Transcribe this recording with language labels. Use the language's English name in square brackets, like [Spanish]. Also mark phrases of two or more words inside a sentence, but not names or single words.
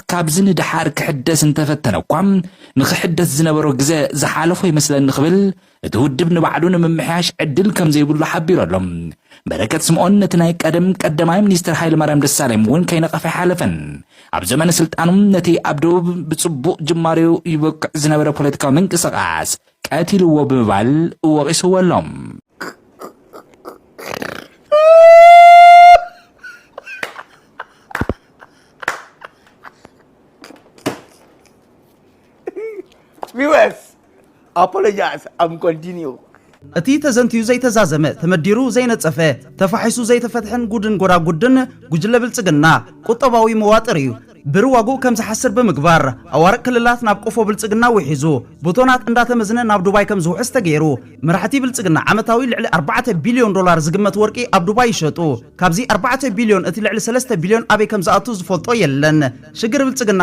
[Tigrinya] ካብዚ ንድሓር ክሕደስ እንተፈተነ እኳ ንክሕደስ ዝነበሮ ግዜ ዝሓለፎ ይመስለኒ ክብል እቲ ውድብ ንባዕሉ ንምምሕያሽ ዕድል ከም ዘይብሉ ሓቢሮሎም በረከት ስምዖን ነቲ ናይ ቀዳማይ ሚኒስትር ሃይለማርያም ደሳለኝ እውን ከይነቐፈ ሓለፈን ኣብ ዘመነ ስልጣኑ ነቲ ኣብ ደቡብ ብፅቡቕ ጅማሬኡ ይበቅዕ ዝነበረ ፖለቲካዊ ምንቅስቓስ ቀቲልዎ ብምባል ወቂስዎሎም [English] viewers apologize I'm continue [Tigrinya] እቲ ተዘንቲዩ ዘይተዛዘመ ተመዲሩ ዘይነጸፈ ተፋሒሱ ዘይተፈትሕን ጉድን ጎዳጉድን ጉጅለ ብልጽግና ቁጠባዊ መዋጥር እዩ ብርዋጉ ከም ዝሓስር ብምግባር ኣዋርቅ ክልላት ናብ ቆፎ ብልጽግና ውሒዙ ቦቶናት እንዳተመዝነ ናብ ዱባይ ከም ዝውሕዝ ተገይሩ መራሕቲ ብልጽግና ዓመታዊ ልዕሊ $4 ቢልዮን ዝግመት ወርቂ ኣብ ዱባይ ይሸጡ ካብዚ 4 ቢልዮን እቲ ልዕሊ 3 ቢልዮን ኣበይ ከም ዝኣቱ ዝፈልጦ የለን ሽግር ብልጽግና